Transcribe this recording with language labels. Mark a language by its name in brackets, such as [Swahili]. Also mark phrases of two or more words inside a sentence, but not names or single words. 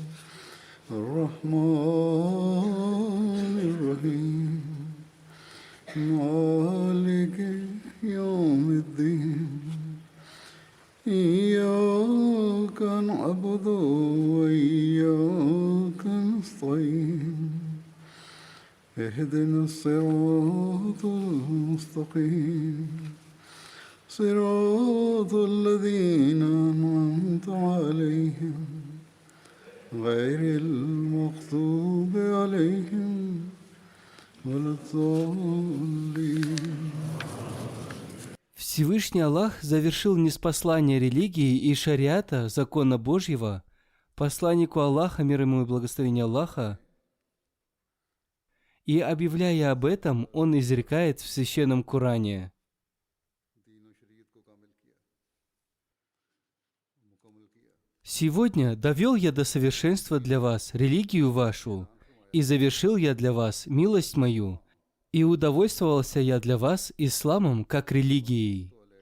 [Arabic] الرحمن الرحيم مالك يوم الدين إياك نعبد وإياك نستعين اهدنا الصراط المستقيم صراط الذين أنعمت عليهم غير المغضوب عليهم ولا الضالين. [Russian] Всевышний Аллах завершил ниспослание религии и шариата, закона Божьего, посланнику Аллаха, мир ему и благословение Аллаха, и, объявляя об этом, он изрекает в Священном Коране: «Сегодня довел я до совершенства для вас религию вашу, и завершил я для вас милость мою, и удовольствовался я для вас исламом как религией».